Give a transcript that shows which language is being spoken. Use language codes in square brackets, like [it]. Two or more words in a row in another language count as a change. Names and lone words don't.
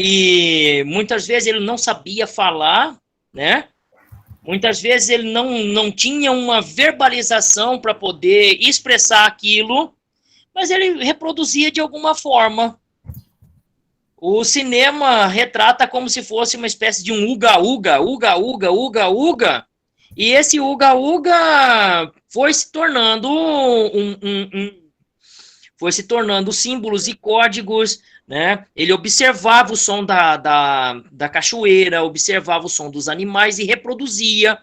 [pt] E muitas vezes ele não sabia falar, né? Muitas vezes ele não tinha uma verbalização para poder expressar aquilo, mas ele reproduzia de alguma forma. O cinema retrata como se fosse uma espécie de um uga-uga, uga-uga, uga-uga, e esse uga-uga foi se tornando foi se tornando símbolos e códigos, né? Ele observava o som da cachoeira, observava o som dos animais e reproduzia.